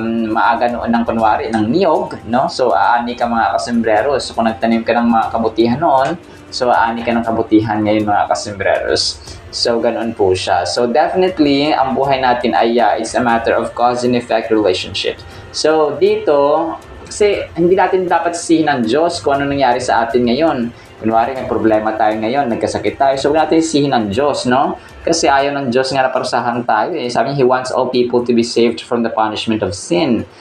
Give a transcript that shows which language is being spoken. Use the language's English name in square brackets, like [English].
[Filipino] maaga noon ng kunwari ng niyog, no? So aani ka mga kasembreros. So kung nagtanim ka ng mga kabutihan noon, so aani ka ng kabutihan ngayon mga kasembreros. So ganoon po siya. [English] So definitely [Filipino] ang buhay natin ay [English] it's a matter of cause and effect relationship. [Filipino] So dito, kasi hindi natin dapat sisihin ng Diyos kung ano nangyari sa atin ngayon. Kunwari may problema tayo ngayon, nagkasakit tayo, so huwag natin sisihin ng Diyos, no? Kasi ayaw ng Diyos nga na parusahan tayo. Sabi niya, [English] He wants all people to be saved from the punishment of sin.